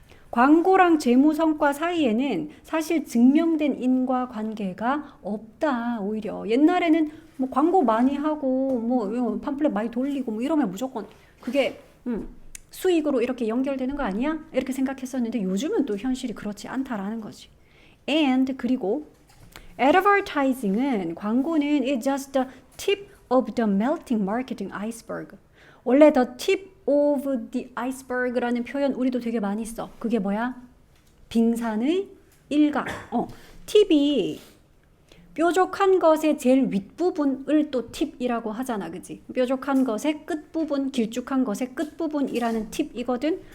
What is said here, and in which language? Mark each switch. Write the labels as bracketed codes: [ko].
[ko] 광고랑 재무 성과 사이에는 사실 증명된 인과관계가 없다. 오히려 옛날에는 뭐 광고 많이 하고 뭐 팜플렛 많이 돌리고 뭐 이러면 무조건 그게 수익으로 이렇게 연결되는 거 아니야? 이렇게 생각했었는데 요즘은 또 현실이 그렇지 않다라는 거지. [en] And [ko] 그리고 [en] advertising은 [ko] 광고는 [en] is just the tip of the melting marketing iceberg. [ko] 원래 [en] the tip of the iceberg [ko] 라는 표현 우리도 되게 많이 써. 그게 뭐야? 빙산의 일각. 팁이 뾰족한 것의 제일 윗부분을 또 팁이라고 하잖아. 그지? 뾰족한 것의 끝부분, 길쭉한 것의 끝부분이라는 팁이거든.